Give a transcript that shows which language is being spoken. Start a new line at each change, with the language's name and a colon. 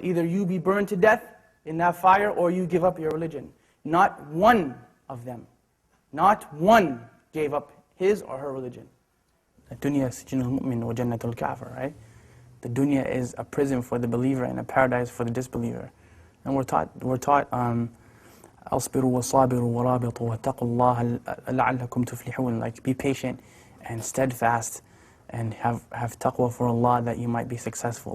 English: Either you be burned to death in that fire or you give up your religion. Not one of them, not one gave up his or her religion. The
Arabic: dunya sijnul mu'min wa jannatul kafir,
English: right? The dunya is a prison for the believer and a paradise for the disbeliever. And we're taught
Arabic: أصبروا وصابروا ورابطوا واتقوا الله لعلكم تفلحون.
English: Like be patient and steadfast and have taqwa for Allah that you might be successful.